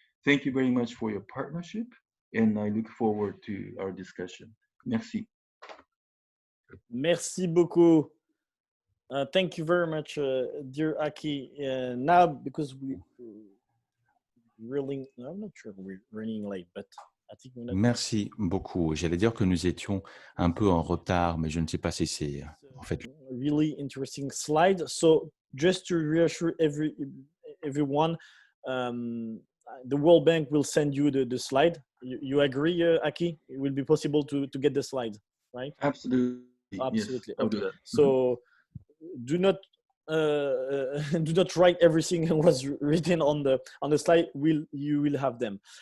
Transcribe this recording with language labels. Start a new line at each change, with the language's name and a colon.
English: Thank you very much for your partnership, and I look forward to our discussion.
French: Merci. Merci beaucoup.
English: Thank you very much, dear Aki. Now, because we really, I'm not sure we're running late, but I think we're not.
French: Merci beaucoup. J'allais dire que nous étions un peu en retard, mais je ne sais pas si c'est en fait.
English: Really interesting slide. So just to reassure everyone, the World Bank will send you the slide. You agree, Aki? It will be possible to get the slide, right? Absolutely. Absolutely. Yes, Okay. So do not write everything that was written on the slide. You will have them.